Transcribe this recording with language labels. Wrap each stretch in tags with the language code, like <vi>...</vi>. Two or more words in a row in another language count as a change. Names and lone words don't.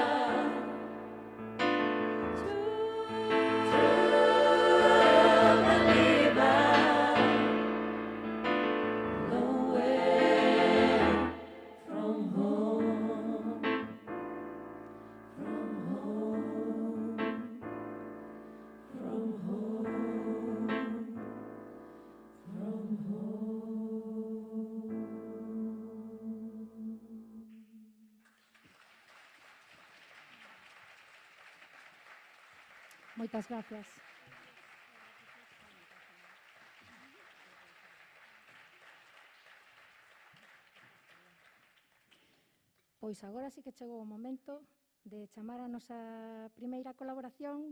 <en>away from home, from home, from home, from home.</en> <gl>Moitas gracias. Pois agora sí que chegou o momento de chamar a nosa primeira colaboración.</gl>